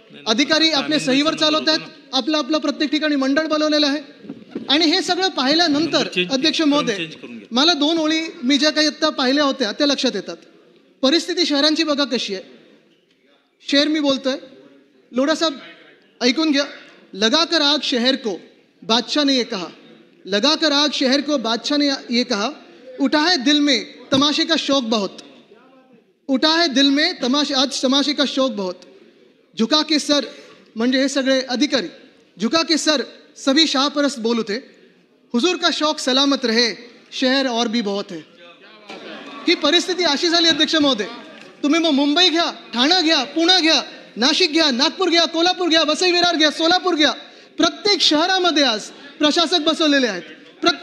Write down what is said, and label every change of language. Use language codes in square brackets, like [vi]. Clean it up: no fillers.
[mr] अधिकारी आपल्या सहीवर चालवत आहेत, आपलं प्रत्येक ठिकाणी मंडळ बनवलेलं आहे. आणि हे सगळं पाहिल्यानंतर अध्यक्ष महोदय, मला 2 ओळी मी ज्या काही आता पाहिल्या होत्या त्या लक्षात येतात. परिस्थिती शहरांची बघा कशी आहे. शेर मी बोलतोय, लोढा साहेब ऐकून घ्या. [hi] लगाकर आग शहर को बादशाह ने ये कहा, लगाकर आग शहर को बादशाह ने ये कहा, उठा है दिल में तमाशे का शौक बहुत, उठा है दिल में आज तमाशे का शौक बहुत, झुका के सर, [mr] म्हणजे हे सगळे अधिकारी, [hi] झुका के सर सभी शाहपरस्त बोल उठे, हुजूर का शौक सलामत रहे, शहर और भी बहुत है. [mr] ही परिस्थिती अशी झाली अध्यक्ष महोदय. तुम्ही मग मुंबई घ्या, ठाणे घ्या, पुणे घ्या, नाशिक घ्या, नागपूर घ्या, कोल्हापूर घ्या, वसई विरार घ्या, सोलापूर घ्या, प्रत्येक शहरामध्ये आज प्रशासक बसवलेले आहेत. प्रत्येक